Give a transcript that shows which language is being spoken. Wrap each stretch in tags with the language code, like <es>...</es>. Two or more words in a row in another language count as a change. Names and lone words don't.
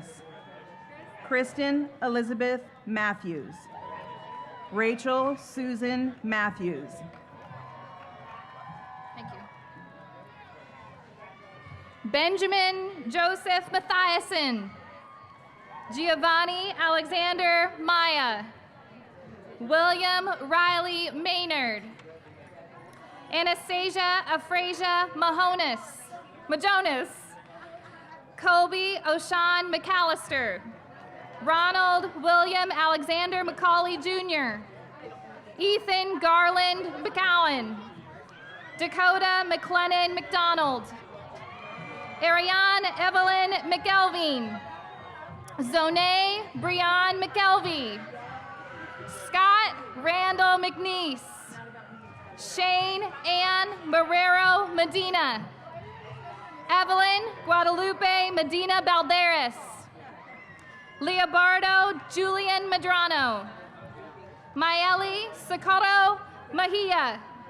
<en>Kristen Elizabeth Matthews. Rachel Susan Matthews. Thank you. Benjamin Joseph Mathiasen. Giovanni Alexander Maya. William Riley Maynard. Anastasia Afrasia Majonas. Colby O'Shawn McAllister. Ronald William Alexander McCauley Jr. Ethan Garland McCowan. Dakota McLennan McDonald. Ariane Evelyn McElveen. Zonay Brian McElvey. Scott Randall McNeese. Shane Ann Marrero Medina. Evelyn Guadalupe Medina Balderas. Leobardo Julian Medrano. Maeli Socorro Mejia.</en>